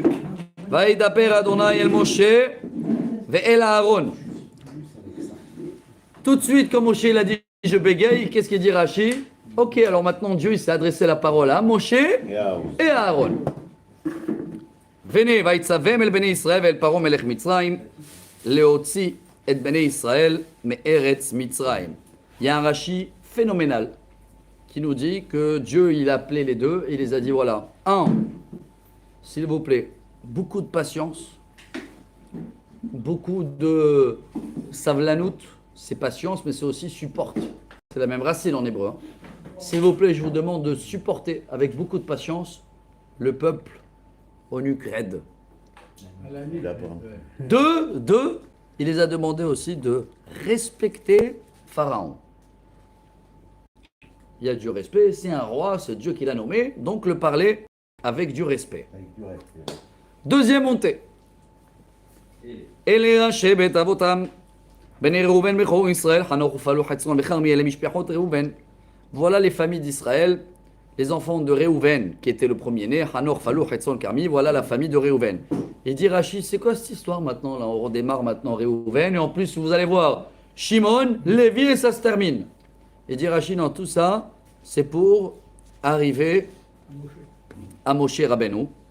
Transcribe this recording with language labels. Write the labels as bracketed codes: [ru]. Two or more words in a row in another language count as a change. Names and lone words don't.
[he] וידבר אדני אל משה ואל אהרן. [fr] Tout de suite quand Moshe il a dit je bégaye, qu'est-ce qu'il dit Rashi? Ok, alors maintenant Dieu il s'est adressé la parole à Moshe et à Aaron. Venez, [he] ויצווהם אל בני ישראל ואל פרעה מלך מצרים להוציא את בני ישראל מארץ מצרים. [fr] Il y a un Rashi phénoménal qui nous dit que Dieu il a appelé les deux et il les a dit voilà, s'il vous plaît, beaucoup de patience, beaucoup de savlanout, c'est patience mais c'est aussi supporte. C'est la même racine en hébreu. Hein. S'il vous plaît, je vous demande de supporter avec beaucoup de patience le peuple au nuque raide. Deux, il les a demandé aussi de respecter Pharaon. Il y a du respect, c'est un roi, c'est Dieu qui l'a nommé, donc le parler avec du respect. Deuxième montée. [he] אלה ראשי בית אבותם, בני ראובן בכור ישראל, חנוך ופלו חצרון וכרמי, אלה משפחות ראובן. [fr] Voilà les familles d'Israël, les enfants de Réhouven, qui était le premier-né, Hanor, Falou, Hetzon, Karmi, voilà la famille de Réhouven. Il dit Rachid, c'est quoi cette histoire maintenant là? On redémarre maintenant Réhouven, et en plus vous allez voir, Shimon, Lévi, et ça se termine. Il dit Rachid, non, tout ça, c'est pour arriver à Moshe Rabbeinu.